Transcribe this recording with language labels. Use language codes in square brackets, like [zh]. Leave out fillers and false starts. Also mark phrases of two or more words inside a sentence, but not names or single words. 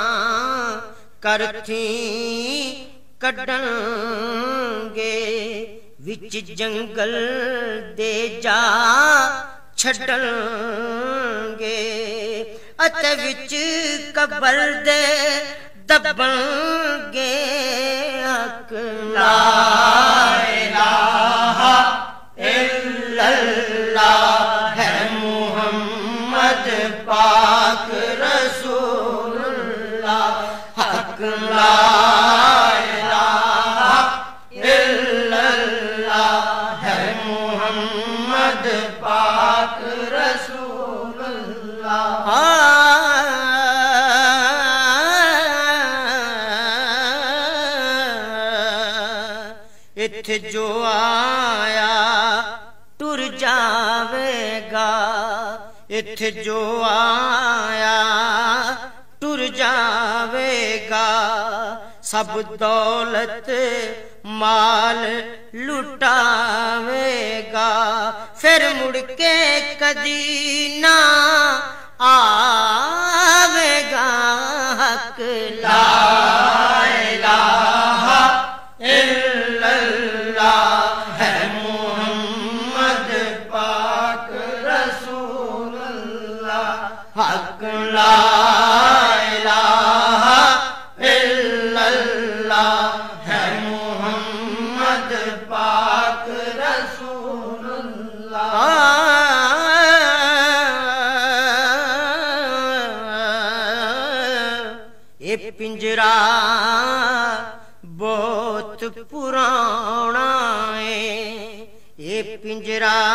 [pa] کرتھی کڈھنگے وچ جنگل دے جا چھڈنگے اتے وچ قبر دے دبنگے حق [ar] لا إله [pa] اللہ ہے محمد پاک رسول اللہ حق [ar] لا إله إلا الله [pa] ہے محمد پاک رسول اللہ. ایتھے جو آیا ٹر جاویگا ایتھے جو آیا ٹر جاویگا سب دولت مال لٹاویگا پھر مڑ کے کدی نہ آویگا حق [ar] لا إله إلا الله [pa] ہے محمد پاک رسول اللہ حق [ar] لا إله إلا الله [pa] ہے محمد پاک رسول اللہ. [ur] یہ پنجرہ بہت پرانا ہے یہ پنجرہ